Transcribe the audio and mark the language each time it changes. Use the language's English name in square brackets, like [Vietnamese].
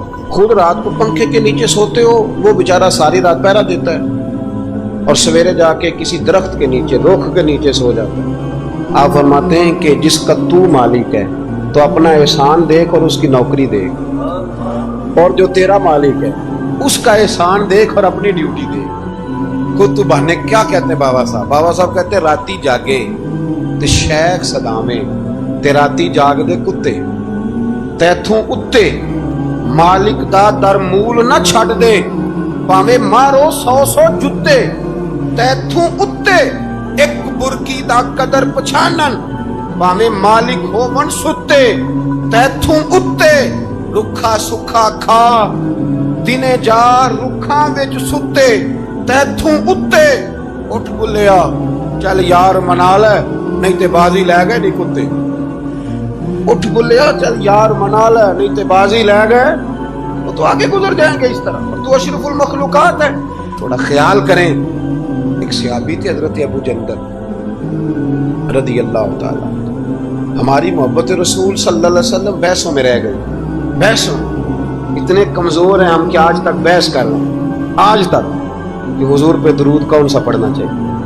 [Urdu] خود رات کو پنکھے کے نیچے سوتے ہو, وہ بیچارہ ساری رات پہرا دیتا ہے اور سویرے جا کے کسی درخت کے نیچے, رخ کے نیچے سو جاتا ہے. آپ فرماتے ہیں کہ جس کا تو مالک ہے تو اپنا احسان دیکھ اور اس کی نوکری دیکھ, اور جو تیرا مالک ہے اس کا احسان دیکھ اور اپنی ڈیوٹی دیکھ. خود تو بہانے کیا کہتے ہیں [Punjabi] بابا صاحب کہتے ہیں راتی جاگے تے شیخ صدامے, تے راتی جاگ دے کتے, تیتھوں اتے مالک دا در مول نہ چھڑ دے, پاویں مارو 100 جتے, تیتھوں اتے ایک برکی دا قدر پچھانن, پاویں مالک ہو من ستے, تیتھوں اتے رکھا سکھا کھا دنے جار رکھاں وچ ستے, تیتھوں اتے اٹھ بلیا چل یار منا لے نہیں تے بازی لے گئے نہیں کتے, اٹھ بلیا چل یار منا لے نہیں تے بازی لے گئے. [Urdu] وہ تو آگے گزر جائیں گے اس طرح, اور تو اشرف المخلوقات ہے. تھوڑا خیال کریں. ایک صحابی تھے حضرت ابو جندل رضی اللہ تعالیٰ, ہماری محبت رسول صلی اللہ علیہ وسلم بحثوں میں رہ گئی. بحثوں اتنے کمزور ہیں ہم کہ آج تک بحث کر رہے ہیں, آج تک کہ حضور پہ درود کون سا پڑھنا چاہیے.